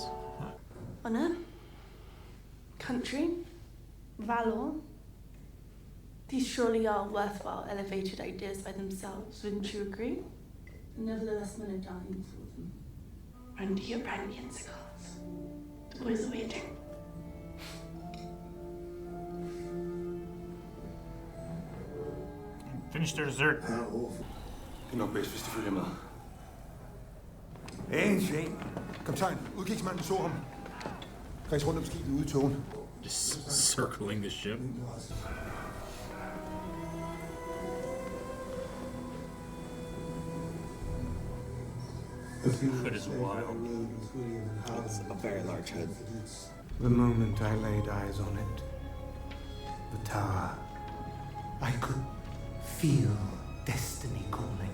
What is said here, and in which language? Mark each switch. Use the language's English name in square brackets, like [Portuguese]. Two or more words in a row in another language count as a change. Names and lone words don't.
[English] Honor, country, valor, These surely are worthwhile, elevated ideas by themselves, wouldn't you agree? Nevertheless, men are dying for them. Run to your brandy and cigars. The boys are waiting. Finish their dessert. [Danish] Nok bedst, hvis de følger med. En. Kaptajn, udkigsmanden så ham. Kreds rundt om skibet ude i togen. [English] Just circling the ship. Hood is wild. It's a very large hood. The moment I laid eyes on it, the tower, I could feel destiny calling.